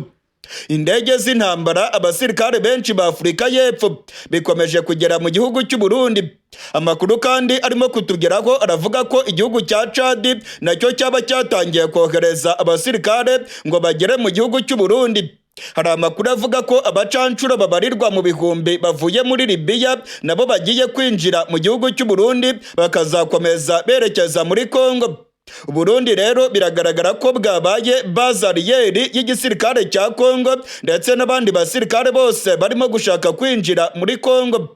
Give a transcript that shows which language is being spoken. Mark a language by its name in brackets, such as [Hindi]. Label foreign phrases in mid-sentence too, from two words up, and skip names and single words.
[Kinyarwanda] Indege z'intambara, abasirikare benshi ba Afurika y'Epfo bikomeje kugera mu gihugu cy'u Burundi. Amakuru kandi arimo kutugeraho aravuga ko igihugu cya Chad nacyo cyaba cyatangiye kohereza abasirikare ngo bagere mu gihugu cy'u Burundi. Hari amakuru avuga ko abacancuro babarirwa mu bihumbi bavuye muri Libya nabo bagiye kwinjira mu gihugu cy'u Burundi bakazakomeza berekeza muri Kongo. Burundi rero biragaragara ko bwabaye bazariyeri y'igisirikare cya Kongo, ndetse n'abandi basirikare bose barimo gushaka kwinjira muri Kongo.